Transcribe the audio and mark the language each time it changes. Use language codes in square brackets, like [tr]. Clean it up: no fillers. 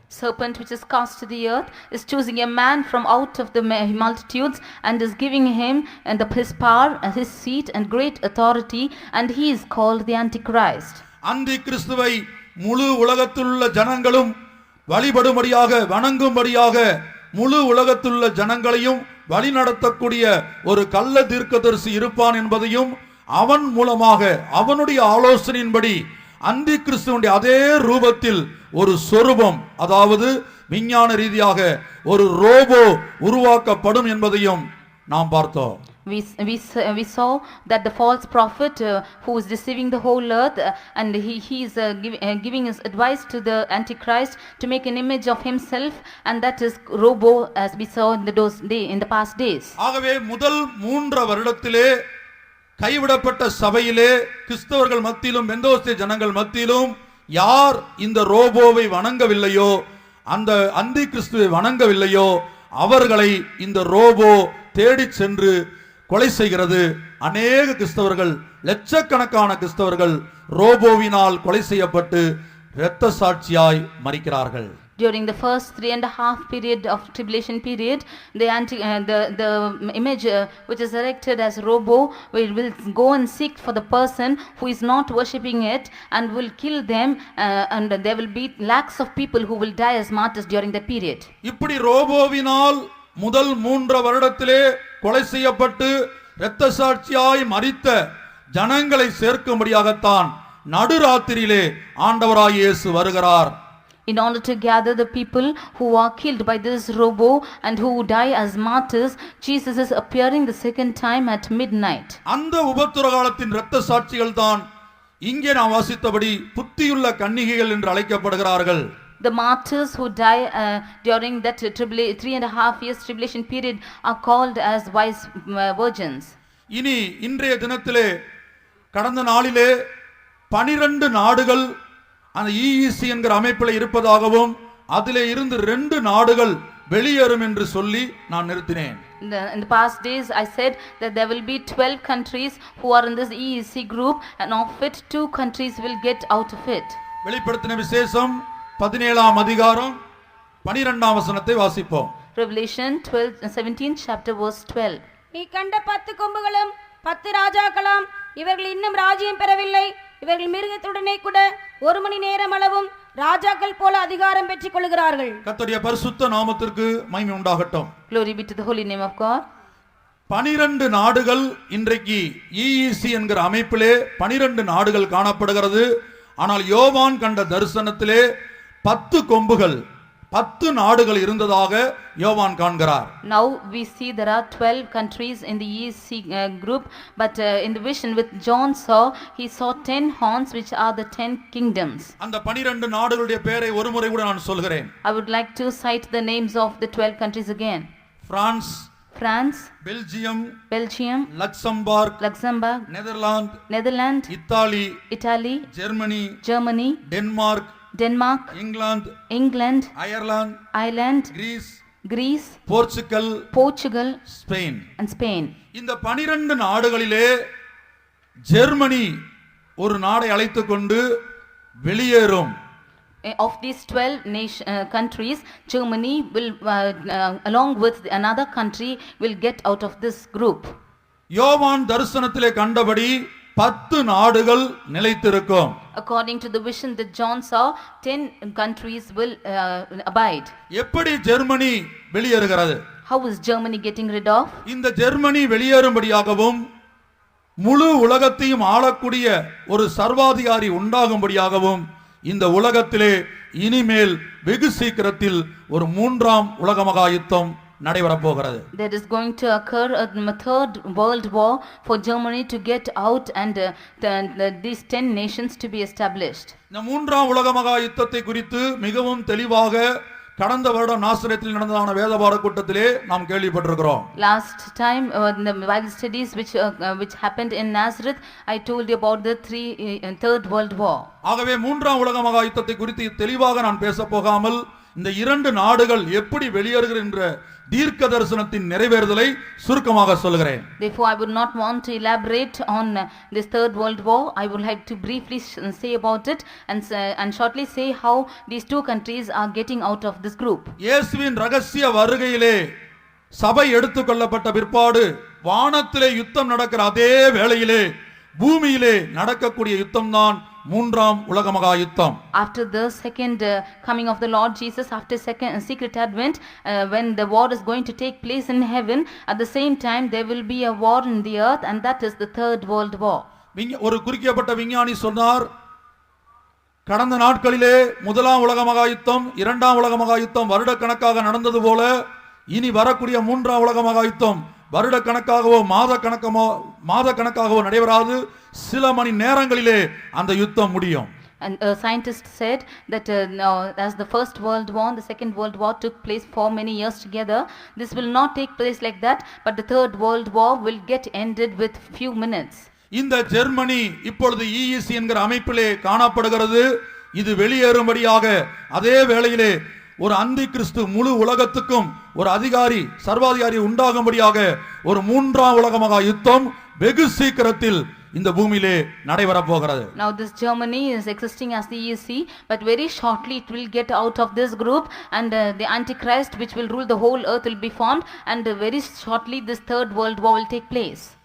[en] Serpent which is cast to the earth is choosing a man from out of the multitudes and is giving him and his power and his seat and great authority, and he is called the Antichrist. [ta] அந்தி கிறிஸ்துவை முழு உலகத்திலுள்ள ஜனங்களும் வழிபடும்படியாக, வணங்கும்படியாக, முழு உலகத்திலுள்ள ஜனங்களையும் வழிநடத்தக்கூடிய ஒரு கள்ள தீர்க்கதரிசி இருப்பான் என்பதையும், அவன் மூலமாக அவனுடைய ஆலோசனையின்படி அந்தி கிறிஸ்துவினுடைய அதே ரூபத்தில் ஒரு சொரூபம், அதாவது விஞ்ஞான ரீதியாக ஒரு ரோபோ உருவாக்கப்படும் என்பதையும் நாம் பார்த்தோம். [en] We saw that the false prophet who is deceiving the whole earth and he is giving his advice to the Antichrist to make an image of himself, and that is robo, as we saw in the past days. [ta] ஆகவே முதல் 3 வருடத்திலே கைவிடப்பட்ட சபையிலே கிறிஸ்தவர்கள் மத்தியிலும் பெந்தோஸ்தே ஜனங்கள் மத்தியிலும் யார் இந்த ரோபோவை வணங்கவில்லையோ, அந்த அந்தி கிறிஸ்துவை வணங்கவில்லையோ, அவர்களை இந்த ரோபோ தேடிச் சென்று கொலை செய்கிறது. அநேக கிறிஸ்தவர்கள், லட்சக்கணக்கான கிறிஸ்தவர்கள் ரோபோவினால் கொலை செய்யப்பட்டு இரத்த சாட்சியாய் மரிக்கிறார்கள். [en] During the first 3.5 period of tribulation period, the image which is erected as robo will go and seek for the person who is not worshipping it and will kill them, and there will be lakhs of people who will die as martyrs during that period. [ta] இப்படி ரோபோவினால் முதல் 3 வருடத்திலே கொலை செய்யப்பட்டு இரத்த சாட்சியாய் மரித்த ஜனங்களை சேர்க்கும்படியாகத்தான் நடுராத்திரியிலே ஆண்டவராகிய இயேசு வருகிறார். [en] In order to gather the people who are killed by this robo and who die as martyrs, Jesus is appearing the second time at midnight. [ta] அந்த உபத்திர காலத்தின் இரத்த சாட்சிகள் தான் இங்கே நாம் வாசித்தபடி புத்தியுள்ள கன்னிகைகள் என்று அழைக்கப்படுகிறார்கள். [en] The martyrs who die during that 3.5 years tribulation period are called as wise virgins. [ta] இனி இன்றைய தினத்திலே, கடந்த நாளிலே 12 நாடுகள் அந்த EEC என்கிற அமைப்பில் இருப்பதாகவும் அதிலே இருந்து 2 நாடுகள் வெளியேறும் என்று சொல்லி நான் நிறுத்தினேன். [en] In the past days I said that there will be 12 countries who are in this EEC group, and of it 2 countries will get out of it. [ta] வெளிப்படுத்தின விசேஷம் 17ஆம் அதிகாரம் 12ஆம் வசனத்தை வாசிப்போம். [en] Revelation 17th chapter verse 12. [ta] நீ கண்ட 10 கொம்புகளும் 10 ராஜாக்களாம், இவர்கள் இன்னும் ராஜ்யம் பெறவில்லை. இவர்கள் மிருகத்துடனே கூட 1 மணி நேரம் அளவும் ராஜாக்கள் போல அதிகாரம் பெற்றுக் கொள்கிறார்கள். கர்த்தருடைய பரிசுத்த நாமத்திற்கு மகிமை உண்டாகட்டும். [en] Glory be to the holy name of God. [ta] 12 நாடுகள் இன்றைக்கு EEC என்கிற அமைப்பிலே 12 நாடுகள் காணப்படுகிறது. ஆனால் யோவான் கண்ட தரிசனத்திலே 10 கொம்புகள் 10 நாடுகள் இருந்ததாக யோவான் காண்கிறார். [en] Now we see there are 12 countries in the ESC group, but in the vision with John saw, he saw 10 horns which are the 10 kingdoms. [ta] அந்த 12 நாடுகளுடைய பெயரை ஒரு முறை கூட நான் சொல்கிறேன். [en] I would like to cite the names of the 12 countries again. France, Belgium, Luxembourg, Netherlands, Italy, Germany, Denmark, England, Ireland, Greece, Portugal, and Spain. [ta] இந்த 12 நாடுகளிலே ஜெர்மனி ஒரு நாடை அழைத்துக்கொண்டு வெளியேறும். [en] Of these 12 countries, Germany will along with another country will get out of this group. [ta] யோவான் தரிசனத்திலே கண்டபடி 10 நாடுகள் நிலைத்திருக்கும். [en] According to the vision that John saw, 10 countries will abide. [ta] எப்படி ஜெர்மனி வெளியேறுகிறது? [en] How is Germany getting rid of? [ta] இந்த Germany வெளியேறும்படியாகவும் முழு உலகத்தையும் ஆளக்கூடிய ஒரு சர்வாதிகாரி உண்டாகும்படியாகவும் இந்த உலகத்திலே இனிமேல் வெகு சீக்கிரத்தில் ஒரு 3ஆம் உலக மகா யுத்தம் நடைபெறப் போகிறது. [en] There is going to occur a third world war for Germany to get out and these 10 nations to be established. [ta] இந்த 3ஆம் உலக மகா யுத்தத்தை குறித்து மிகவும் தெளிவாக கடந்த வருடம் நாசரேத்தில் நடந்ததான வேதபாட கூட்டத்திலே நாம் கேள்விப்பட்டிருக்கிறோம். [en] Last time in the Bible studies which happened in Nazareth, I told you about the third world war. [ta] ஆகவே 3ஆம் உலக மகா யுத்தத்தை குறித்து தெளிவாக நான் பேச போகாமல் இந்த 2 நாடுகள் எப்படி வெளியேறுகிற என்ற தீர்க்க தரிசனத்தின் நிறைவேறுதலை சுருக்கமாக சொல்கிறேன். [en] Therefore I would not want to elaborate on this third world war. I would like to briefly say about it and shortly say how these 2 countries are getting out of this group. [ta] இயேசுவின் ரகசிய வருகையிலே சபை எடுத்துக்கொள்ளப்பட்ட பிற்பாடு வானத்திலே யுத்தம் நடக்கிற அதே வேளையிலே பூமியிலே நடக்கக்கூடிய யுத்தம்தான் 3ஆம் உலக மகா யுத்தம். [en] After the second coming of the Lord Jesus, after secret advent, when the war is going to take place in heaven, at the same time there will be a war in the earth, and that is the third world war. [ta] ஒரு குறிக்கப்பட்ட விஞ்ஞானி சொன்னார், கடந்த நாட்களிலே 1ஆம் உலக மகா யுத்தம் 2ஆம் உலக மகா யுத்தம் வருடக்கணக்காக நடந்தது போல இனி வரக்கூடிய 3ஆம் உலக மகா யுத்தம் வருடக்கணக்காகவோ மாத கணக்காகவோ நடைபெறாது, சில மணி நேரங்களிலே அந்த யுத்தம் முடியும். [en] And a scientist said that as the first world war and the second world war took place for many years together, this will not take place like that, but the third world war will get ended with few minutes. [ta] இந்த Germany இப்பொழுது EEC என்கிற அமைப்பிலே காணப்படுகிறது. இது வெளியேறும்படியாக அதே வேளையிலே ஒரு அந்தி கிறிஸ்து முழு உலகத்துக்கும் ஒரு சர்வாதிகாரி உண்டாகும்படியாக ஒரு 3ஆம் உலக மகா யுத்தம் வெகு சீக்கிரத்தில் இந்த பூமியிலே நடைபெற போகிறது. [en] Now this Germany is existing as the EEC, but very shortly it will get out of this group, and the Antichrist which will rule the whole earth will be formed, and very shortly this third world war will take place.